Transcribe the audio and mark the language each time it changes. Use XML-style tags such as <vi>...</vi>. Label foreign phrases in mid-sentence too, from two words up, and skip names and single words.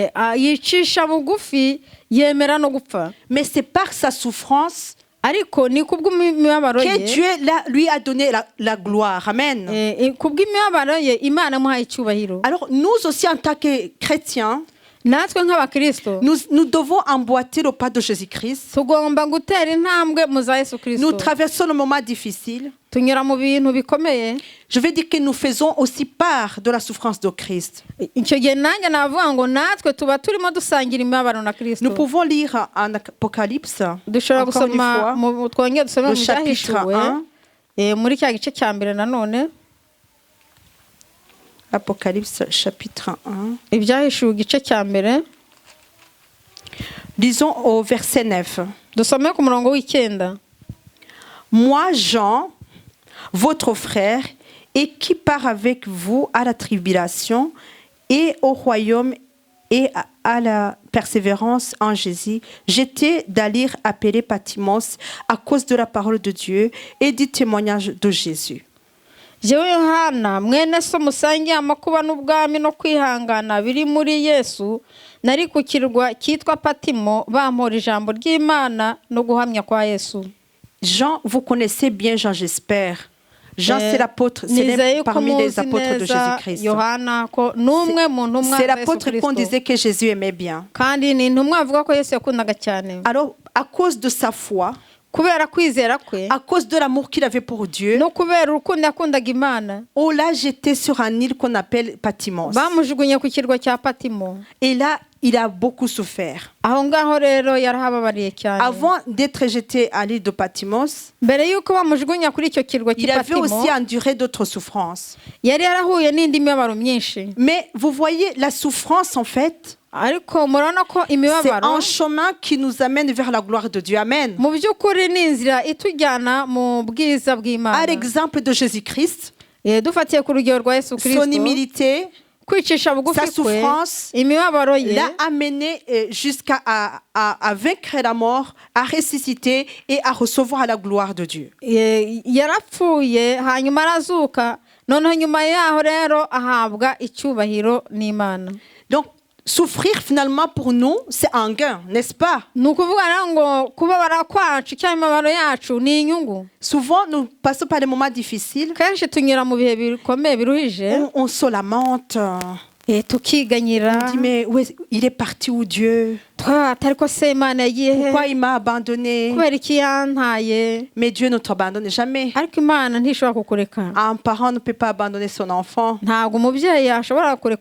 <fr>Mais c'est par sa souffrance que Dieu lui a donné la gloire. Amen. Alors nous aussi en tant que chrétiens,</fr> <rw>natwe nk'abakristo</rw> <fr>nous devons emboîter le pas de Jésus-Christ.</fr> <rw>tugomba gutera intambwe mu za Yesu</rw> <fr>Nous</fr> <rw>Kristo.</rw> <fr>traversons le moment difficile.</fr> <rw>tunyura mu bintu bikomeye.</rw> <fr>Je veux dire que nous faisons aussi part de la souffrance de Christ.</fr> <rw>icyo gihe nanjye navuga ngo natwe tuba turimo dusangira imibabaro na Kristo.</rw> <fr>Nous pouvons lire en Apocalypse,</fr> <rw>dushobora</rw> <fr>encore une</fr> <rw>gusoma</rw> <fr>fois,</fr> <rw>twongere dusome</rw> <fr>le</fr> <rw>mu</rw> <fr>chapitre</fr> <rw>byahishuwe</rw> <fr>1.</fr> <rw>muri cya gice cya mbere nanone</rw> <fr>Apocalypse chapitre 1.</fr> <rw>ibyahishuwe igice cya mbere</rw> <fr>Lisons au verset 9.</fr> <rw>dusome ku murongo w'icyenda.</rw> <fr>Moi, Jean, votre frère, et qui part avec vous à la tribulation et au royaume et à la persévérance en Jésus, j'étais d'aller appeler Patmos à cause de la parole de Dieu et du témoignage de Jésus.</fr> <rw>jewe Yohana mwene so musangiye amakuba n'ubwami no kwihangana biri muri Yesu, nari ku kirwa cyitwa Patimo bampora ijambo ry'Imana no guhamya kwa Yesu.</rw> <fr>Jean, vous connaissez bien Jean, j'espère. Jean, c'est l'apôtre, c'est parmi les apôtres de Jésus-Christ.</fr> <rw>Yohana ko numwe mu ntumwa</rw> <fr>C'est</fr> <rw>za Yesu</rw> <fr>l'apôtre qu'on</fr> <rw>Kristo.</rw> <fr>disait que Jésus aimait bien.</fr> <rw>kandi ni intumwa avuga ko Yesu yakundaga cyane.</rw> <fr>Alors, à cause de sa foi,</fr> <rw>kubera kwizera kwe</rw> <fr>à cause de l'amour qu'il avait pour Dieu,</fr> <rw>no kubera urukundo yakundaga Imana,</rw> <fr>on l'a jeté sur un île qu'on appelle Patmos.</fr> <rw>bamujugunye ku kirwa cya Patimo.</rw> <fr>Et là, il a beaucoup souffert.</fr> <rw>aho ngaho rero yarahababariye cyane.</rw> <fr>Avant d'être jeté à l'île de Patmos,</fr> <rw>mbere y'uko bamujugunya kuri icyo kirwa</rw> <fr>il</fr> <rw>cy'i</rw> <fr>avait</fr> <rw>Patimo,</rw> <fr>aussi enduré d'autres souffrances.</fr> <rw>yari yarahuye n'indi mibabaro myinshi.</rw> <fr>Mais vous voyez, la souffrance, en fait,</fr> <rw>ariko murabona ko</rw> <fr>c'est</fr> <rw>imibabaro</rw> <fr>un chemin qui nous amène vers la gloire de Dieu. Amen.</fr> <rw>mu by'ukuri ni inzira itujyana mu bwiza</rw> <fr>À</fr> <rw>bw'Imana.</rw> <fr>l'exemple de Jésus-Christ,</fr> <rw>dufatiye ku rugero rwa Yesu</rw> <fr>son</fr> <rw>Kristo,</rw> <fr>humilité,</fr> <rw>kwicisha</rw> <fr>sa</fr> <rw>bugufi kwe,</rw> <fr>souffrance,</fr> <rw>imibabaro ye</rw> <fr>l'a amené jusqu'à à vaincre la mort, à ressusciter et à recevoir la gloire de Dieu.</fr> <rw>yarapfuye hanyuma arazuka, noneho nyuma yaho rero ahabwa icyubahiro n'Imana.</rw> <fr>Donc, souffrir finalement pour nous, c'est un gain, n'est-ce pas?</fr> <rw>ni ukuvuga rero ngo kubabara kwacu cyangwa imibabaro yacu ni inyungu.</rw> <fr>Souvent, nous passons par des moments difficiles,</fr> <rw>kenshi tunyura mu bihe bikomeye biruhije,</rw> <fr>on se lamente,</fr> <rw>tukiganyira,</rw> <fr>on dit mais il est parti où Dieu?</fr> <rw>ariko se Imana yagiye he?</rw> <fr>Pourquoi il m'a abandonné?</fr> <rw>kubera iki yantaye?</rw> <fr>Mais Dieu ne t'abandonne jamais.</fr> <rw>ariko Imana ntishobora kukureka.</rw> <fr>Un parent ne peut pas abandonner son enfant.</fr> <rw>ntabwo umubyeyi yashobora kureka</rw>